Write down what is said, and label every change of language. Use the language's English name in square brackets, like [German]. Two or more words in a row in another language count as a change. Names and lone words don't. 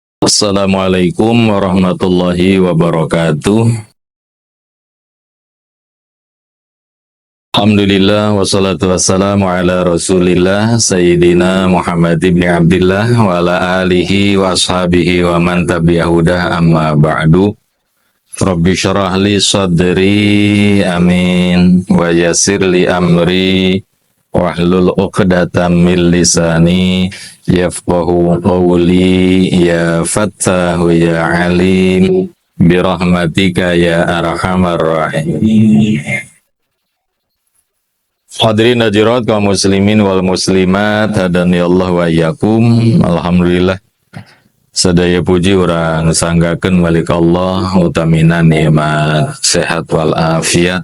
[Arabic] السلام عليكم ورحمة الله وبركاته. الحمد لله والصلاة والسلام على رسول الله سيدنا محمد بن عبد الله وعلى آله وأصحابه ومن تبعه أما بعد. رب اشرح لي صدري آمين ويسر لي أمري واحلل عقدة من لساني يفقهوا قولي يا فتاح يا عليم برحمتك يا أرحم الراحمين. حاضرين حاضرات قوم المسلمين والمسلمات هدانا الله وإياكم. [Sundanese] Alhamdulillah sadaya puji urang sanggakeun walik Allah utamina nikmat sehat wal afiat.